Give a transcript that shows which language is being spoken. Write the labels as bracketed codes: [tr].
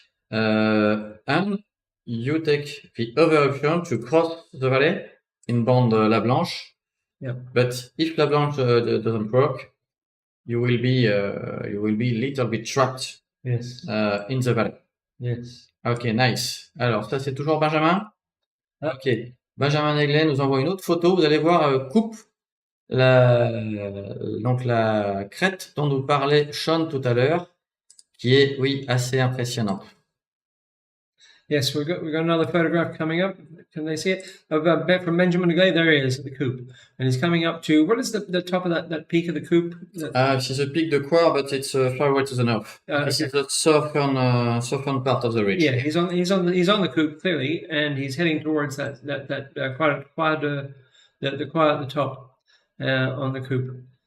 [en] And you take the other option to cross the valley in Band La Blanche. Yeah. But if La Blanche doesn't work, you will be a little bit trapped. Yes. In the valley. Yes. Ok, nice. [fr] Alors ça c'est toujours Benjamin. Ok. Benjamin Neglet nous envoie une autre photo. Vous allez voir coupe donc la crête dont nous parlait Sean tout à l'heure, qui est assez impressionnante. [en] Yes, we've got another photograph coming up. Can they see it? From Benjamin Galleto. There he is at the coupe, and he's coming up to what is the top of that peak of the coupe? This is a peak de Coire, but it's far away to the north. This is the southern part of the ridge. Yeah, he's on the coupe clearly, and he's heading towards that quad at the top on the coupe.